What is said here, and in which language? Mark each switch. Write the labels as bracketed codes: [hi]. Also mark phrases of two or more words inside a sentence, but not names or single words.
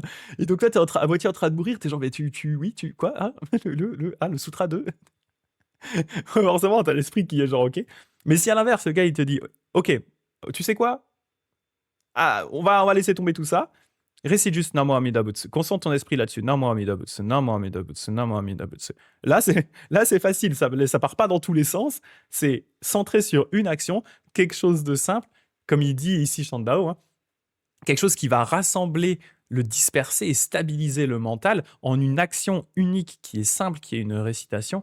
[fr] Et donc là, t'es à moitié en train de mourir, t'es genre, mais quoi, hein, le sutra de... Forcément, t'as l'esprit qui est genre, ok. Mais si à l'inverse, le gars, il te dit, ok, tu sais quoi? Ah, on va laisser tomber tout ça. Récite juste [ja] 南無阿弥陀仏. [fr] Concentre ton esprit là-dessus. [ja] 南無阿弥陀仏、南無阿弥陀仏、南無阿弥陀仏. [fr] Là, c'est facile. Ça part pas dans tous les sens. C'est centré sur une action, quelque chose de simple, comme il dit ici Shandao, hein, quelque chose qui va rassembler, le disperser et stabiliser le mental en une action unique qui est simple, qui est une récitation.